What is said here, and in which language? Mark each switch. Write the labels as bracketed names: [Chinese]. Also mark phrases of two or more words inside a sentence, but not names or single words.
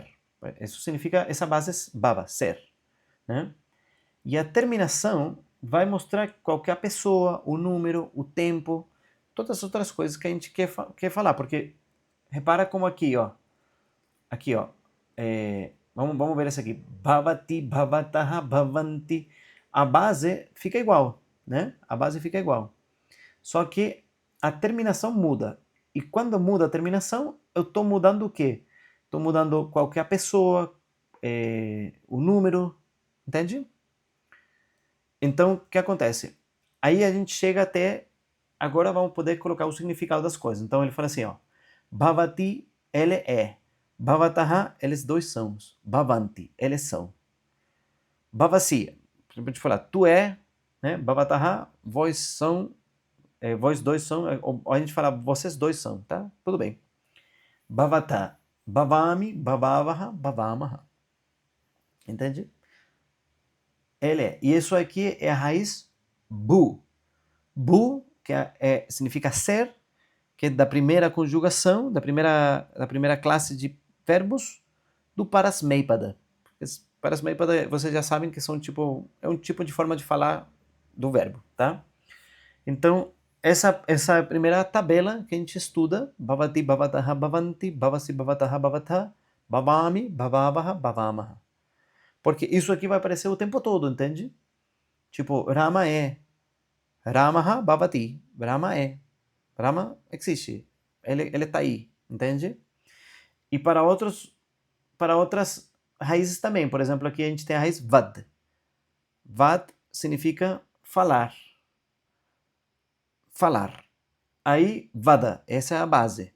[Portuguese] Isso significa, essa base é bhava, ser, né? E a terminação vai mostrar qual que é a pessoa, o número, o tempo, todas as outras coisas que a gente quer falar, porque repara como aqui, ó, vamos ver essa aqui, [Sanskrit] भवति, भवतः, भवन्ति, [Portuguese] a base fica igual, né? A base fica igual. Só que a terminação muda. E quando muda a terminação, eu estou mudando o quê? Estou mudando qual que é a pessoa, o número, entende? Então, o que acontece? Aí a gente chega até... Agora vamos poder colocar o significado das coisas. Então ele fala assim, ó. Bhavati, ele é. Bhavataha, eles dois são. Bhavanti, eles são. Bhavasi, a gente falar, tu é, né? Bhavataha, vós são... vós dois são, ou a gente fala, vocês dois são, tá? Tudo bem. [Sanskrit] भवत, भवामि, भवावः, भवामः. [Portuguese] Entende? Ele é. E isso aqui é a raiz bu. Bu, que significa ser, que é da primeira conjugação, da primeira classe de verbos, do parasmeipada. Parasmeipada, vocês já sabem que é um tipo de forma de falar do verbo, tá? Então, essa é a primeira tabela que a gente estuda. [Sanskrit] भवति, भवतः, भवन्ति, भवसि, भवतः, भवथ, भवामि, भवावः, भवामः. [Portuguese] Porque isso aqui vai aparecer o tempo todo, entende? Tipo, Rama é. [Sanskrit] रामः भवति. [Portuguese] Rama é. Rama existe. Ele tá aí, entende? E para outras raízes também. Por exemplo, aqui a gente tem a raiz vad. Vad significa falar. Falar. Aí, vada, essa é a base.